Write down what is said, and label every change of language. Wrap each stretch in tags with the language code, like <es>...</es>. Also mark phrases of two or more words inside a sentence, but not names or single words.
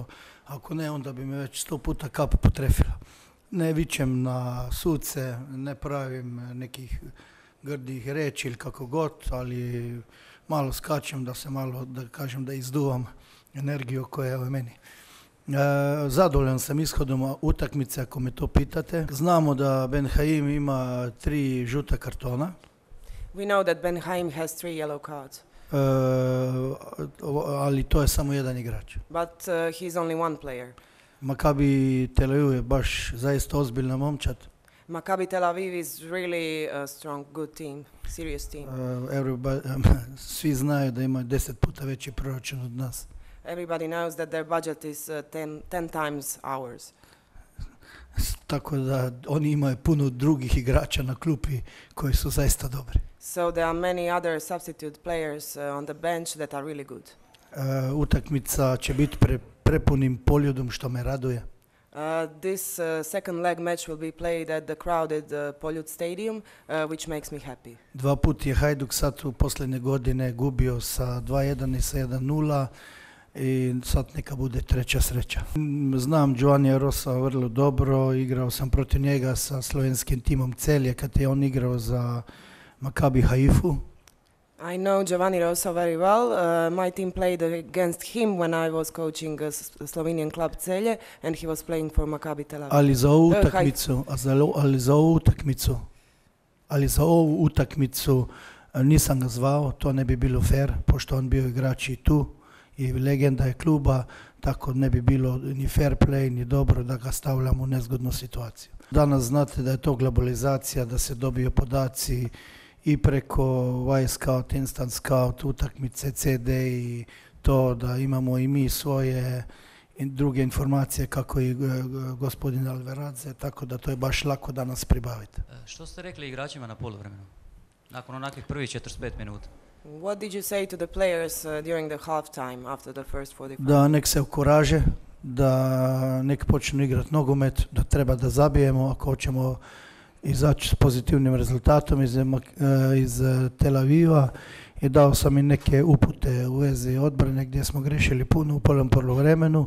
<hr>Ako ne, onda bi me već 100 puta kapa potrefila. Ne vičem na suce, ne pravim nekih grdih reći ili kako god, ali malo skačem da se malo, da kažem, da izduvam energiju koja je u meni. Zadovoljan sam ishodom utakmice, ako me to pitate. Znamo da Benhaim ima 3 žuta kartona.</hr> <en>We know that Benhaim has 3 yellow cards.</en> <hr>Ali to je samo jedan igrač.</hr> <en>But he's only one player.</en> <hr>Maccabi Tel Aviv je baš zaista ozbiljna momčad.</hr> <en>Maccabi Tel Aviv is really a strong, good team, serious team.</en> <hr>Svi znaju da imaju 10 puta veći proračun od nas.</hr> <en>Everybody knows that their budget is 10 times ours.</en> <hr>Tako da oni imaju puno drugih igrača na klupi koji su zaista dobri.</hr> <en>So there are many other substitute players on the bench that are really good.</en> <hr>Utakmica će biti prepunim poljudom, što me raduje.</hr> <en>This second leg match will be played at the crowded Poljud Stadium, which makes me happy.</en> <hr>2 puta je Hajduk sad u posljednje godine gubio sa 2-1 i sa 1-0 i sad neka bude treća sreća. Znam Giovanija Rosa vrlo dobro, igrao sam protiv njega sa slovenskim timom Celje kad je on igrao za Maccabi Haifu.</hr> <en>I know Giovanni Rosa very well. My team played against him when I was coaching a Slovenian club Celje, and he was playing for Maccabi Tel Aviv.</en> <hr>Ali za ovu utakmicu nisam ga zvao, to ne bi bilo fair, pošto on bio igrač i tu i legenda je kluba, tako ne bi bilo ni</hr> <en>fair play,</en> <hr>ni dobro da ga stavljamo u nezgodnu situaciju. Danas znate da je to globalizacija, da se dobiju podaci i preko Y-Scout, Instant Scout, utakmice, CD i to da imamo i mi svoje druge informacije kako i gospodin Alveradze, tako da to je baš lako danas pribaviti. Što ste rekli igračima na poluvremenu? Nakon onakvih prvih 45 minuta.</hr> <en>What did you say to the players during the half time after the first 45?</en> <hr>Da nek se okuraže, da nek počnu igrati nogomet, da treba da zabijemo ako hoćemo izaći s pozitivnim rezultatom iz Tel Aviva i dao sam i neke upute u vezi odbrane gdje smo grešili puno u prvom poluvremenu.</hr>